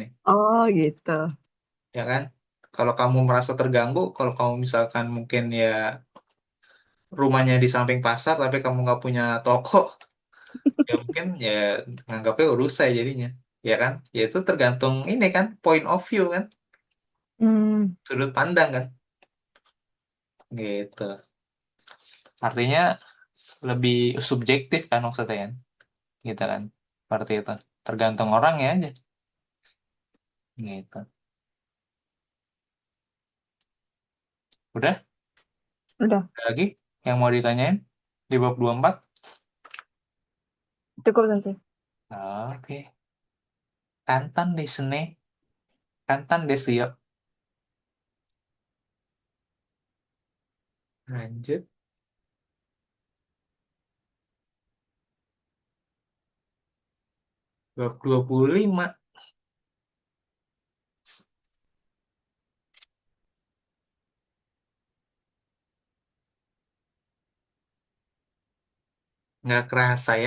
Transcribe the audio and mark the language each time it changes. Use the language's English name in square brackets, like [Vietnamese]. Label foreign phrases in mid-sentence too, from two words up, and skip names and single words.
[Indonesian] Oh gitu. ya kan? Kalau kamu merasa terganggu, kalau kamu misalkan mungkin ya rumahnya di samping pasar, tapi kamu nggak punya toko, ya mungkin ya nganggapnya urusai jadinya. Ya kan? Ya itu tergantung ini kan, [English] point of view kan, Hmm, [Indonesian] sudut pandang kan. Gitu. Artinya lebih subjektif kan maksudnya kan. Gitu kan. Seperti itu. Tergantung orangnya aja. Gitu. Udah? udah Ada lagi yang mau ditanyain di bab 24? cukup Sensei. Oke. [Japanese] 簡単ですね. 簡単ですよ. Lanjut. [Indonesian] Bab 25. Nggak kerasa ya.